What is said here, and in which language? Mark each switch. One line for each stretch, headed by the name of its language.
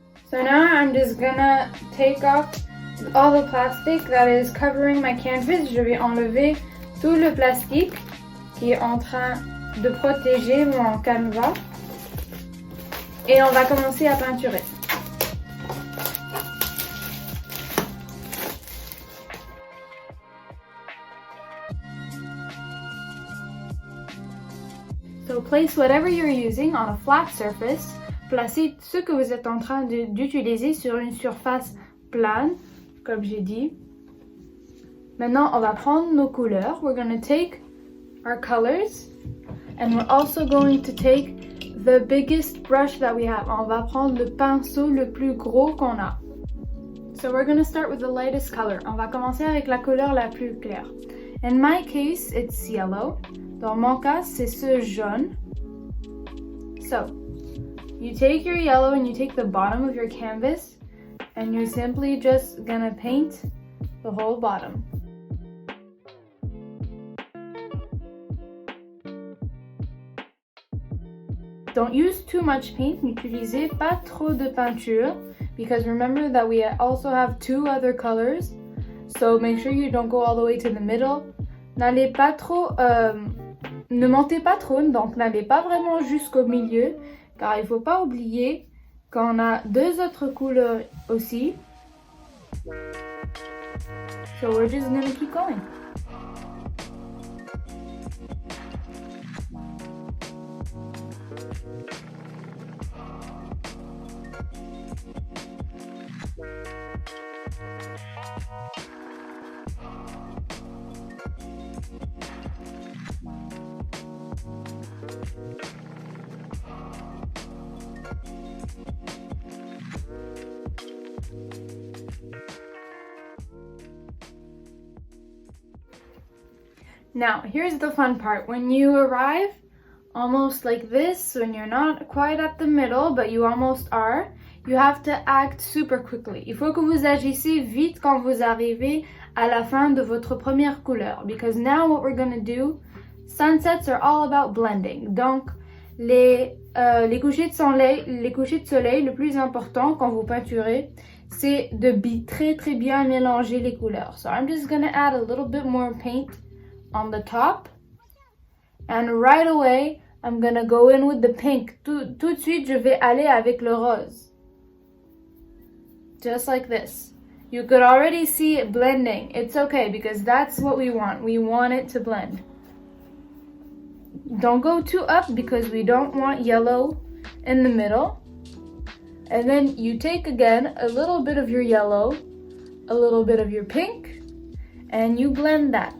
English: So now I'm just gonna take off all the plastic that is covering my canvas.
French: Je vais enlever tout le plastique qui est en train de protéger mon canevas. Et on va commencer à peinturer.
English: So place whatever you're using on a flat surface. Placez ce que vous êtes en train d'utiliser sur une surface plane, comme j'ai dit.
French: Maintenant, on va prendre nos couleurs.
English: We're going to take our colors and we're also going to take the biggest brush that we have.
French: On va prendre le pinceau le plus gros qu'on a.
English: So we're going to start with the lightest color.
French: On va commencer avec la couleur la plus claire.
English: In my case, it's yellow.
French: Dans mon cas, c'est ce jaune.
English: So, you take your yellow and you take the bottom of your canvas and you're simply just gonna paint the whole bottom. Don't use too much paint,
French: n'utilisez pas trop de peinture
English: because remember that we also have two other colors. So make sure you don't go all the way to the middle.
French: N'allez pas trop, ne montez pas trop, donc n'allez pas vraiment jusqu'au milieu. Car il ne faut pas oublier qu'on a deux autres couleurs aussi.
English: So we're just gonna keep going. Now, here's the fun part. When you arrive almost like this, when you're not quite at the middle, but you almost are, you have to act super quickly.
French: Il faut que vous agissez vite quand vous arrivez à la fin de votre première couleur.
English: Because now what we're gonna do, sunsets are all about blending.
French: Donc, les couchers de soleil, le plus important quand vous peinturez, c'est de très bien mélanger les couleurs.
English: So I'm just gonna add a little bit more paint on the top, and right away I'm gonna go in with the pink.
French: Tout de suite je vais aller avec le rose,
English: just like this. You could already see it blending. It's okay because that's what we want it to blend. Don't go too up because we don't want yellow in the middle. And then you take again a little bit of your yellow, a little bit of your pink, and you blend that.